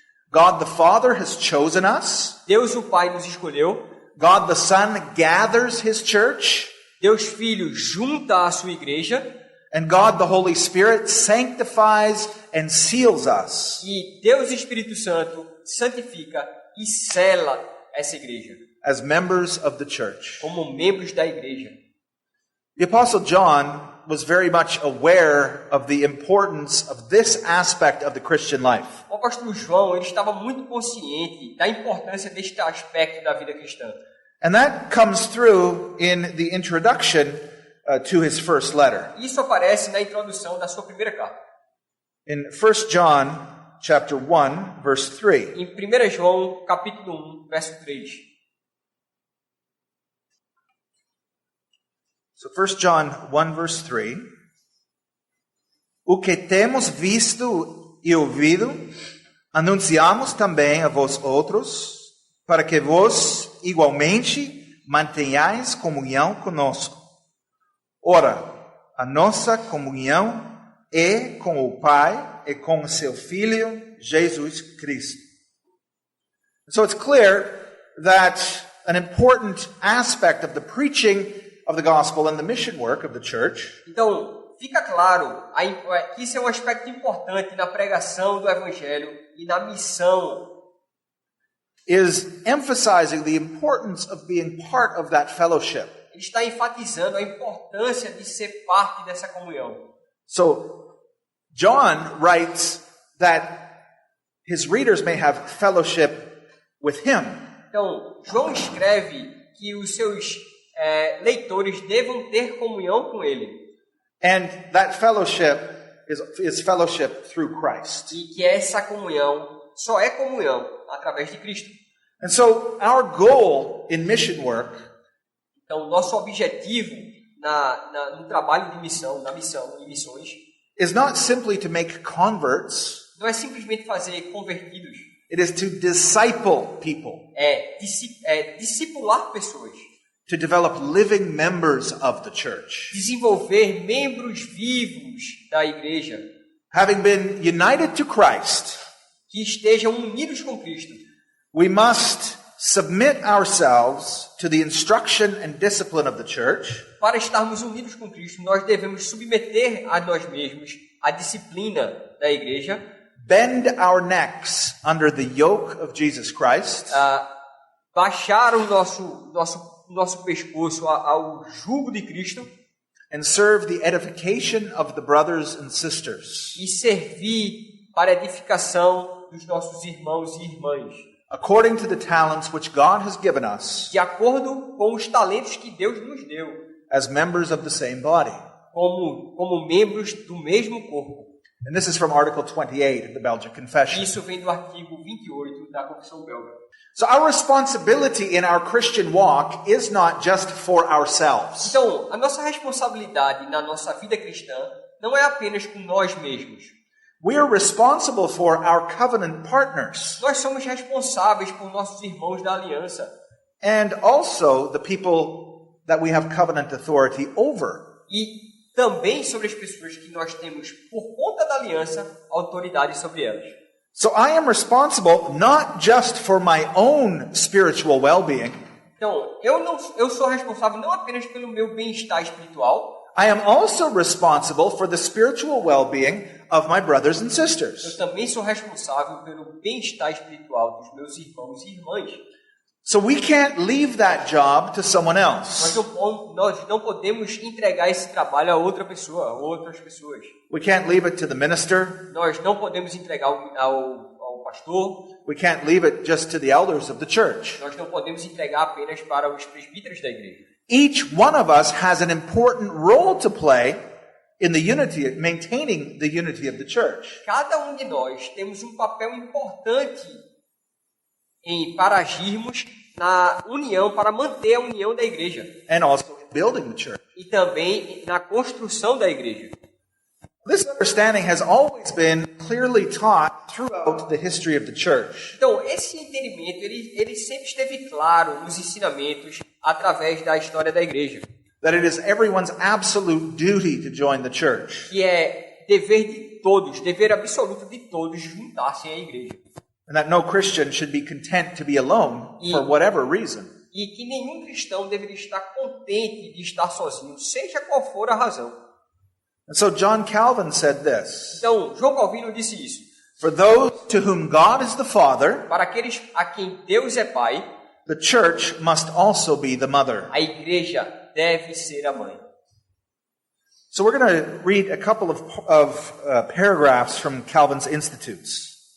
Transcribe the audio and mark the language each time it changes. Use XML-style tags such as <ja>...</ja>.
<en>God the Father has chosen us.</en> <pt>Deus o Pai nos escolheu.</pt> <en>God the Son gathers His church.</en> <pt>Deus Filho junta a sua igreja.</pt> <en>And God the Holy Spirit sanctifies and seals us</en> <pt>E Deus Espírito Santo santifica e sela essa igreja</pt> <en>as members of the church.</en> <pt>como membros da igreja.</pt> <en>The Apostle John was very much aware of the importance of this aspect of the Christian life.</en> <pt>O apóstolo João, ele estava muito consciente da importância deste aspecto da vida cristã.</pt> <en>And that comes through in the introduction to his first letter.</en> <pt>Isso aparece na introdução da sua primeira carta.</pt> <en>In 1 John chapter 1 verse 3.</en> <pt>Em 1 João, capítulo 1, verso 3.</pt> <en>So 1 John 1 verse 3.</en> <pt>O que temos visto e ouvido, anunciamos também a vós outros, para que vós igualmente mantenhais comunhão conosco. Ora, a nossa comunhão é com o Pai e com seu Filho, Jesus Cristo.</pt> <en>So it's clear that an important aspect of the preaching of the gospel and the mission work of the church</en> <pt>Então, fica claro que isso é um aspecto importante na pregação do Evangelho e na missão.</pt> <en>is emphasizing the importance of being part of that fellowship.</en> <pt>Ele está enfatizando a importância de ser parte dessa comunhão.</pt> <en>So, John writes that his readers may have fellowship with him.</en> <pt>Então, João escreve que os seus leitores devam ter comunhão com ele.</pt> <en>And that fellowship is fellowship through Christ.</en> <pt>E que essa comunhão só é comunhão através de Cristo.</pt> <en>And so our goal in mission work</en> <pt>Então, nosso objetivo no trabalho de missão, na missão e missões,</pt> <en>is not simply to make converts,</en> <pt>não é simplesmente fazer convertidos.</pt> <en>it is to disciple people,</en> <pt>Discipular pessoas.</pt> <en>to develop living members of the church.</en> <pt>Desenvolver membros vivos da igreja.</pt> <en>Having been united to Christ,</en> <pt>Que estejam unidos com Cristo.</pt> <en>we must submit ourselves to the instruction and discipline of the church,</en> <pt>Para estarmos unidos com Cristo, nós devemos submeter a nós mesmos a disciplina da igreja,</pt> <en>bend our necks under the yoke of Jesus Christ,</en> <pt>baixar o nosso pescoço ao jugo de Cristo</pt> <en>and serve the edification of the brothers and sisters,</en> <pt>e servir para a edificação dos nossos irmãos e irmãs,</pt> <en>according to the talents which God has given us</en> <pt>de acordo com os talentos que Deus nos deu,</pt> <en>as members of the same body.</en> <pt>como membros do mesmo corpo.</pt> <en>And this is from Article 28 of the Belgian Confession.</en> <pt>Isso vem do artigo 28 da Confissão Belga.</pt> <en>So our responsibility in our Christian walk is not just for ourselves.</en> <pt>Então, a nossa responsabilidade na nossa vida cristã não é apenas com nós mesmos.</pt> <en>We are responsible for our covenant partners</en> <pt>Nós somos responsáveis por nossos irmãos da aliança</pt> <en>and also the people that we have covenant authority over.</en> <pt>e também sobre as pessoas que nós temos, por conta da aliança, autoridade sobre elas.</pt> <en>So I am responsible not just for my own spiritual well-being,</en> <pt>Então, eu sou responsável não apenas pelo meu bem-estar espiritual,</pt> <en>I am also responsible for the spiritual well-being of my brothers and</en> <pt>eu</pt> <en>sisters.</en> <pt>também sou responsável pelo bem-estar espiritual dos meus irmãos e irmãs.</pt> <en>So we can't leave that job to someone</en> <pt>Nós</pt> <en>else.</en> <pt>não podemos entregar esse trabalho a outra pessoa, a outras pessoas.</pt> <en>We can't leave it to the minister.</en> <pt>Nós não podemos entregar ao pastor.</pt> <en>We can't leave it just to the elders of the church.</en> <pt>Nós não podemos entregar apenas para os presbíteros da igreja.</pt> <en>Each one of us has an important role to play in the unity, maintaining the unity of the church.</en> <pt>Cada de nós temos um papel importante para agirmos na união, para manter a união da igreja.</pt> <en>And also building the church.</en> <pt>E também na construção da igreja.</pt> <en>This understanding has always been clearly taught throughout the history of the church.</en> <pt>Então, esse entendimento, ele sempre esteve claro nos ensinamentos através da história da igreja.</pt> <en>That it is everyone's absolute duty to join the church.</en> <pt>Que é dever de todos, dever absoluto de todos juntar-se à igreja.</pt> <en>And that no Christian should be content to be alone for whatever reason.</en> <pt>E que nenhum cristão deveria estar contente de estar sozinho, seja qual for a razão.</pt> <en>And so John Calvin said this:</en> <pt>Então, João Calvino disse isso.</pt> <en>for those to whom God is the Father,</en> <pt>Para aqueles a quem Deus é Pai,</pt> <en>the church must also be the mother.</en> <pt>a igreja deve ser a mãe.</pt> <en>So we're going to read a couple of paragraphs from Calvin's Institutes.</en>